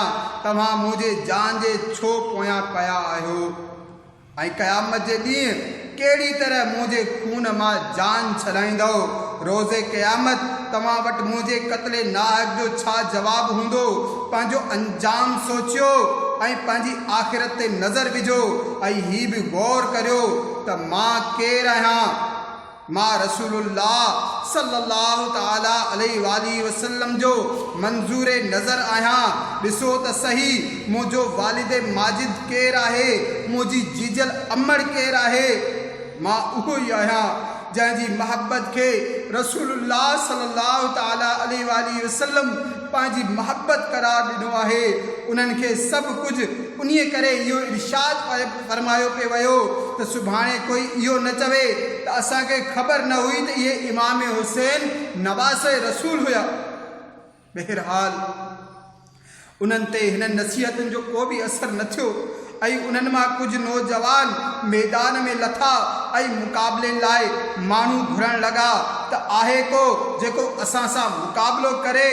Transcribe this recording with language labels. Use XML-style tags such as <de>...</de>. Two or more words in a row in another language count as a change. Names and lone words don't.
<sd>तव्हां मुंहिंजे जान जे छो पोयां पिया आहियो ऐं क़यामत जे ॾींहुं कहिड़ी तरह मुंहिंजे खून मां जान छॾाईंदव। रोज़े क़यामत तव्हां वटि मुंहिंजे क़त्ले नाहक जो छा जवाबु हूंदो? पंहिंजो अंजाम सोचियो ऐं पंहिंजी आख़िरत ते नज़र विझो ऐं हीउ बि गौर करियो त मां केरु आहियां। मां रसूलुल्लाह</sd> <ar>صلى الله تعالى عليه وسلم</ar> <sd>जो मंज़ूर नज़र आहियां। ॾिसो त सही, मुंहिंजो वालिद माजिद केरु आहे, मुंहिंजी जीजल अमड़ केरु आहे। मां उहो ई आहियां जंहिंजी मोहब्बत खे रसूलुल्लाह</sd> <ar>صلى الله تعالى عليه وسلم</ar> <sd>पंहिंजी मोहब्बत करार ॾिनो आहे। उन्हनि खे सभु कुझु उन्हीअ करे इहो इरशाद फरमायो पियो वियो त सुभाणे कोई इहो न चवे त असांखे ख़बर न हुई त इहे इमाम हुसैन नवासे रसूल हुया। बहरहाल उन्हनि ते हिन नसीहतुनि जो को बि असरु न थियो ऐं उन्हनि मां कुझु नौजवान मैदान में लथा ऐं मुक़ाबले लाइ माण्हू घुरण लॻा त आहे को जेको असां सां मुक़ाबिलो करे।</sd>